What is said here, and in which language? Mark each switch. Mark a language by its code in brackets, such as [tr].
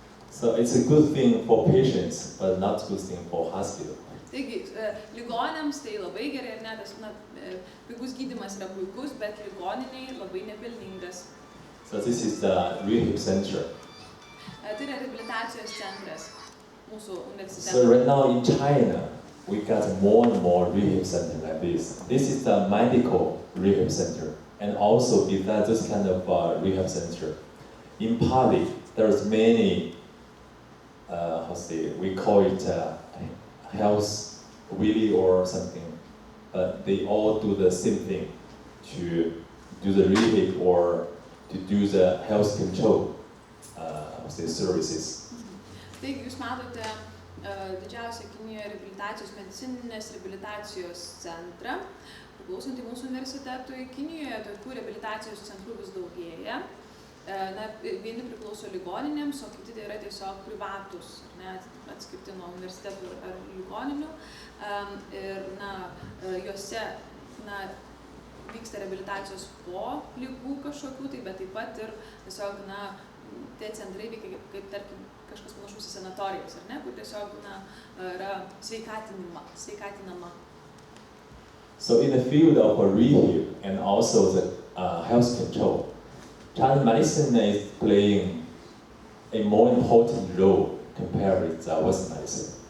[en] So it's a good thing for patients, but not a good thing for hospital. [lt] Taigi, ligonėms tai labai gerai, tas pigus gydymas yra puikus, bet ligoniniai labai nepelningas. [en] So this is the rehab center. [lt] Tai yra rehabilitacijos centras. mūsų [en] So [lt] universiteto. [en] right now in China, we got more and more rehab center like this. This is the medical rehab center, and also besides this kind of rehab center, in Pali there's many. We call it health really or something, but they all do the same thing, to do the rehab or to do the health control services. [lt] Taigi jūs matote didžiausią Kinijoje medicininės reabilitacijos centrą, priklausantį mūsų universitetui. Kinijoje tokių reabilitacijos centrų vis daugėja. Vieni priklauso ligoninėms, o kiti tai yra tiesiog privatus, atskirti nuo universitetų ar ligoninių. Ir juose vyksta reabilitacijos po ligų kažkokių, bet taip pat ir tiesiog tie centrai veikia kaip tarkim kažkas panašus į sanatorijos, ar ne, kur tiesiog yra sveikatinama. [en] So in the field of rehab and also the health control, Chinese medicine is playing a more important role compared with Western medicine.